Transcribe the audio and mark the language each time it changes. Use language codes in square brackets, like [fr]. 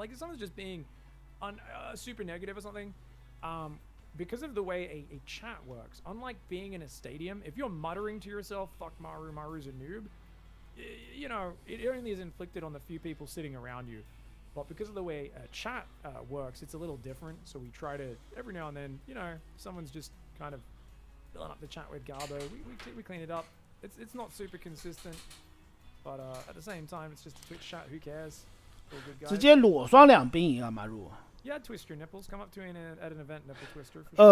[en] Like if someone's just being super negative or something, because of the way a chat works, unlike being in a stadium, if you're muttering to yourself, fuck Maru, Maru's a noob, you know, it only is inflicted on the few people sitting around you. But because of the way chat works, it's a little different. So we try to, every now and then, you know, someone's just kind of filling up the chat with Garbo, we clean it up. It's not super consistent, but at the same time, it's just a Twitch chat. Who cares? [zh] 直接裸双两兵营啊，马入。 [en] Yeah, twist your nipples. Come up to at an event, nipple twister.